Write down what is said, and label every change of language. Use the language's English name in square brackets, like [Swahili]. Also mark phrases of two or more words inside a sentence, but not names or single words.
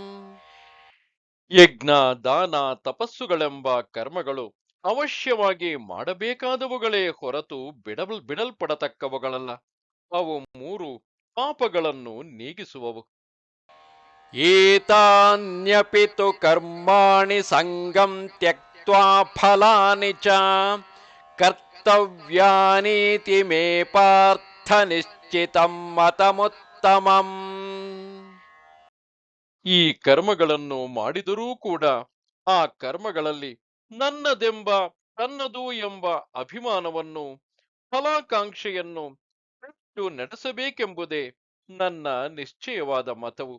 [Kannada] ಯಜ್ಞ ದಾನ ತಪಸ್ಸುಗಳೆಂಬ ಕರ್ಮಗಳು ಅವಶ್ಯವಾಗಿ ಮಾಡಬೇಕಾದವುಗಳೇ ಹೊರತು ಬಿಡಲ್ಪಡತಕ್ಕವುಗಳಲ್ಲ. ಅವು 3 ಪಾಪಗಳನ್ನು ನೀಗಿಸುವವು. [Sanskrit] ಏತಾನ್ಯಪಿ ತು ಕರ್ಮಾಣಿ ಸಂಗಂ ತ್ಯಕ್ತ್ವಾ ಫಲಾನಿ ಚ ಕರ್ತವ್ಯಾನೀತಿ ಮೇ ಪಾರ್ಥ ನಿಶ್ಚಿತಂ ಮತಮುತ್ತಮಂ. [Kannada] ಈ ಕರ್ಮಗಳನ್ನು ಮಾಡಿದರೂ ಕೂಡ ಆ ಕರ್ಮಗಳಲ್ಲಿ ನನ್ನದೆಂಬ, ತನ್ನದು ಎಂಬ ಅಭಿಮಾನವನ್ನು, ಫಲಾಕಾಂಕ್ಷೆಯನ್ನು ಬಿಟ್ಟು ನಡೆಸಬೇಕೆಂಬುದೇ ನನ್ನ ನಿಶ್ಚಯವಾದ ಮತವು.